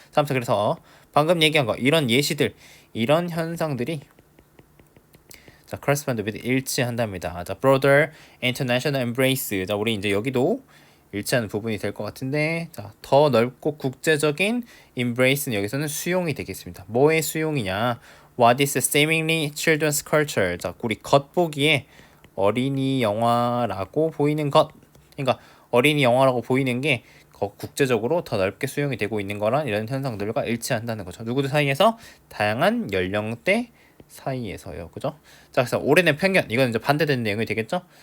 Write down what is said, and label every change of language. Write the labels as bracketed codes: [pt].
[ko] 자, 아무튼 그래서 방금 얘기한 거, 이런 예시들, 이런 현상들이 자, [en] correspond with [ko] 일치한답니다. [en] 자, broader international embrace. [ko] 자, 우리 이제 여기도 일치하는 부분이 될 것 같은데, 자, 더 넓고 국제적인 embrace는 여기서는 수용이 되겠습니다. 뭐의 수용이냐? [en] What is seemingly children's culture? [ko] 자, 우리 겉보기에 어린이 영화라고 보이는 것. 그러니까 어린이 영화라고 보이는 게 국제적으로 더 넓게 수용이 되고 있는 거란 이런 현상들과 일치한다는 거죠. 누구들 사이에서? 다양한 연령대 사이에서요, 그죠? 자, 그래서 올해는 편견, 이건 이제 반대되는 내용이 되겠죠?